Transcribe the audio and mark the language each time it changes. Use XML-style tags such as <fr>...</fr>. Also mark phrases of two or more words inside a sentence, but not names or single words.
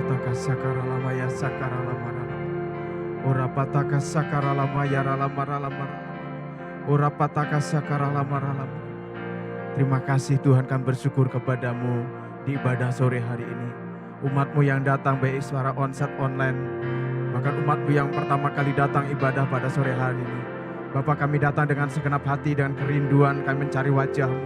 <id>pataka sakara lama ya sakara lama ralama. Ora pataka sakara lama ya ralama ralama. Ora pataka sakara lama ralama. Terima kasih Tuhan, kami bersyukur kepadamu di ibadah sore hari ini. Umat-Mu yang datang baik suara</id> <en>onsite online,</en> <id>bahkan umat-Mu yang pertama kali datang ibadah pada sore hari ini. Bapa, kami datang dengan segenap hati, dengan kerinduan kami mencari wajah-Mu.</id>